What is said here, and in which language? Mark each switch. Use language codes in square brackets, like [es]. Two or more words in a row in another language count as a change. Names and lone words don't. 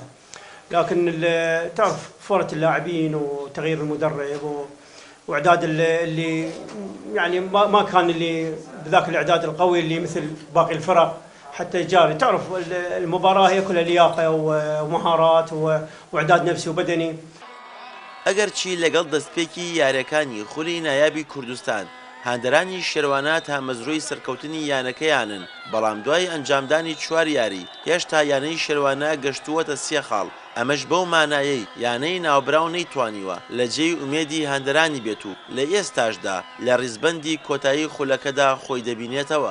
[ar] لكن تعرف فورة اللاعبين وتغيير المدرب واعداد اللي يعني ما كان اللي بذاك الاعداد القوي اللي مثل باقي الفرق حتى يجاري. تعرف المباراة هي كلها لياقة ومهارات واعداد نفسي وبدني. [ckb] ئەگەرچی لەگەڵ دەستپێکی یاریەکانی خولی نایابی کوردستان هاندەرانی شێروانە هەمەزرۆی سەرکەوتنی یانەکەیانن، بەڵام دوای ئەنجامدانی چوار یاری هێشتا یانەی شێروانە گەشتووەتە سێ خاڵ. ئەمەش بەو مانایەی یانەی ناوبراو نەیتوانیوە لە جێی ئومێدی هاندەرانی بێت و لە ئێستاشدا لە ڕیزبەندی کۆتایی خولەکەدا خۆی دەبینێتەوە.